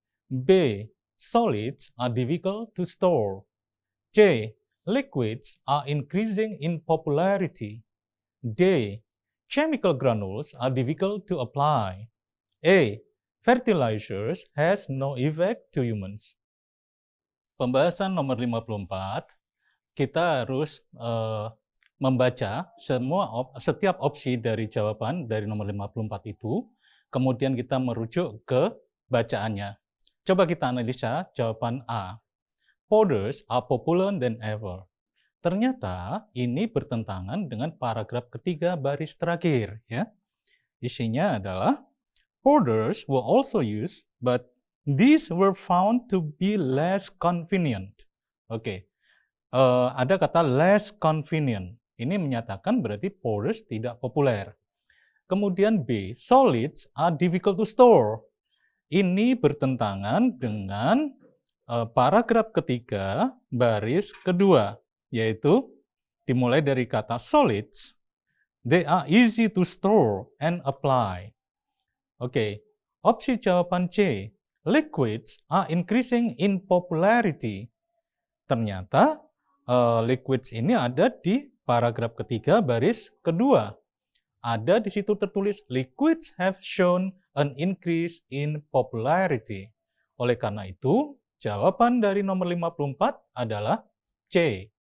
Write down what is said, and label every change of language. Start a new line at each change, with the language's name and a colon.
English: B, solids are difficult to store. C, liquids are increasing in popularity. D, chemical granules are difficult to apply. A, fertilizers has no effect to humans.
Indonesian: Pembahasan nomor 54, kita harus membaca setiap opsi dari jawaban dari nomor 54 itu, kemudian kita merujuk ke bacaannya. Coba kita analisa jawaban A.
English: Powders are popular than ever.
Indonesian: Ternyata ini bertentangan dengan paragraf ketiga baris terakhir, ya. Isinya adalah
English: powders were also used, but these were found to be less convenient.
Indonesian: Oke. Ada kata
English: less convenient.
Indonesian: Ini menyatakan berarti powders tidak populer. Kemudian
English: B, solids are difficult to store.
Indonesian: Ini bertentangan dengan paragraf ketiga baris kedua, yaitu dimulai dari kata solids.
English: They are easy to store and apply.
Indonesian: Oke, opsi jawaban
English: C, liquids are increasing in popularity.
Indonesian: Ternyata liquids ini ada di paragraf ketiga baris kedua. Ada di situ tertulis
English: liquids have shown an increase in popularity.
Indonesian: Oleh karena itu, jawaban dari nomor 54 adalah C.